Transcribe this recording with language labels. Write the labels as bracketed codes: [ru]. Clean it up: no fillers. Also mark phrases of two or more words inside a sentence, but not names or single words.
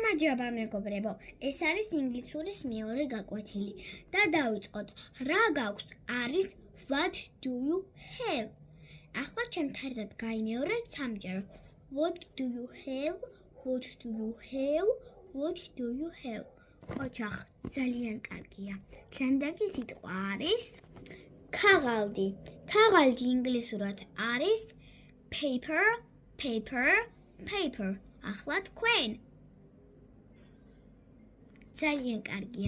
[ka] გამარჯობა მეგობრებო, ეს არის ინგლისურის მეორე გაკვეთილი და დავიწყოთ. რა გაქვს არის [en] what do you have? [ka] ახლა ჩემთან ერთად გაიმეორეთ სამჯერ. [en] What do you have? What do you have? What do you have? [ka] ოჩახ, ძალიან კარგია. შემდეგი სიტყვა არის ქაღალდი. ქაღალდი ინგლისურად არის [en] paper, paper, paper. [ka] ახლა თქვენ. ძალიან კარგია.